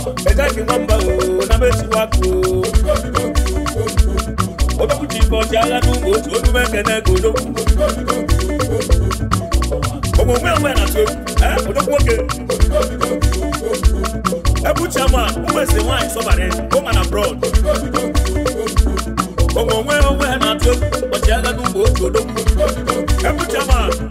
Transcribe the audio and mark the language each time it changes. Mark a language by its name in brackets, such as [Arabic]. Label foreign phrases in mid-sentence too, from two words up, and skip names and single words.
[Igbo] Eja gị nwamba o, na mechiwa akụ o. Odogwu ji ife ọchị agha n'ụmụ otu, olu m ekene ka odogwu. Omume onwe na-atụ egwu, eh, odogwu nwoke. Ebu chairman, ụmụ eze nwanyị Sọbarị, [English] home and abroad. [Igbo] Omume onwe na-atụ egwu, ọchị agha n'ụmụ otu odogwu. Ebu chairman,